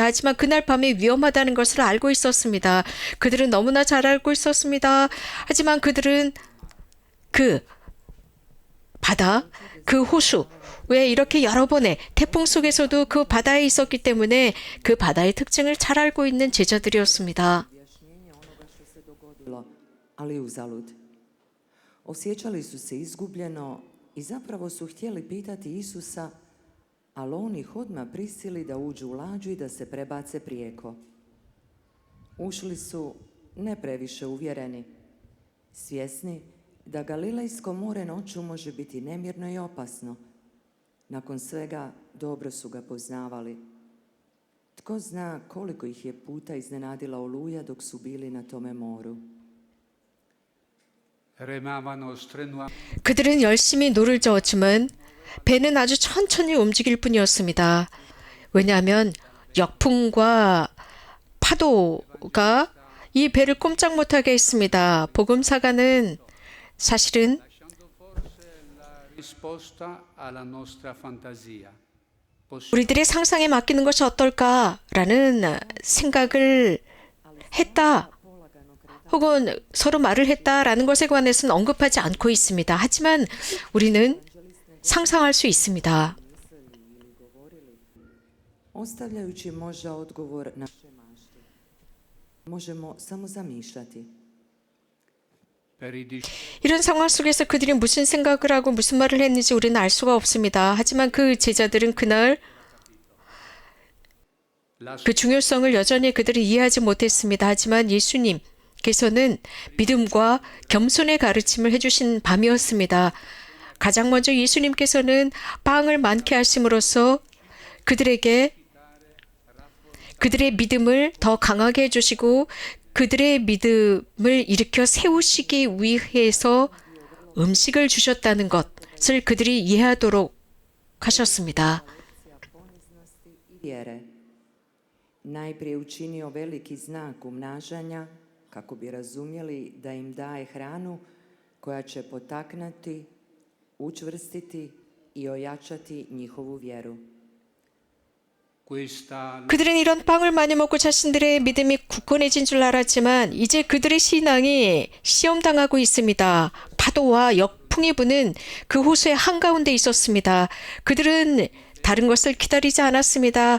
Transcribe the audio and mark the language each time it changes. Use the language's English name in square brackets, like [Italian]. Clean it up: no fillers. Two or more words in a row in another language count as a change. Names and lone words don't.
[Korean] 하지만 그날 밤에 위험하다는 것을 알고 있었습니다. 그들은 너무나 잘 알고 있었습니다. 하지만 그들은 그 바다, 그 호수, 왜 이렇게 여러 번의 태풍 속에서도 그 바다에 있었기 때문에 그 바다의 특징을 잘 알고 있는 제자들이었습니다. [Croatian] Objašnjenje onoga što se dogodilo, ali uzalud. Osjećali su se izgubljeno i zapravo su htjeli pitati Isusa, ali on ih odmah prisili da uđu u lađu i da se prebace prijeko. Ušli su ne previše uvjereni, svjesni da Galilejsko more noću može biti nemirno i opasno. Nakon svega dobro su ga poznavali. Tko zna koliko ih je puta iznenadila oluja dok su bili na tome moru. [Italian] Remavano strenuamente. [Korean] 그들은 열심히 노를 저었지만 배는 아주 천천히 움직일 뿐이었습니다. 왜냐하면 역풍과 파도가 이 배를 꼼짝 못하게 했습니다. 복음사가는 사실은 [Italian] Lasciando forse la risposta alla nostra fantasia. [Korean] 우리들의 상상에 맡기는 것이 어떨까라는 생각을 했다. 혹은 서로 말을 했다라는 것에 관해서는 언급하지 않고 있습니다. 하지만 우리는 상상할 수 있습니다. [Croatian] Ostavljajući možda odgovor na naše mašte, možemo samo zamišljati. [Italian] Per i [Korean] 이런 상황 속에서 그들이 무슨 생각을 하고 무슨 말을 했는지 우리는 알 수가 없습니다. 하지만 그 제자들은 그날 그 중요성을 여전히 그들이 이해하지 못했습니다. 하지만 예수님께서는 믿음과 겸손의 가르침을 해주신 밤이었습니다. 가장 먼저 예수님께서는 빵을 많게 하심으로써 그들에게 그들의 믿음을 더 강하게 해주시고 그들의 믿음을 일으켜 세우시기 위해서 음식을 주셨다는 것을 그들이 이해하도록 하셨습니다. [Croatian] Poniznosti i vjere. Najprije učinio veliki znak umnažanja kako bi razumjeli da im daje hranu koja će potaknuti, učvrstiti i ojačati njihovu vjeru. [Italian] questa [Korean] 그들은 이런 빵을 많이 먹고 자신들의 믿음이 굳건해진 줄 알았지만 이제 그들의 신앙이 시험당하고 있습니다. 파도와 역풍이 부는 그 호수의 한가운데 있었습니다. 그들은 다른 것을 기다리지 않았습니다.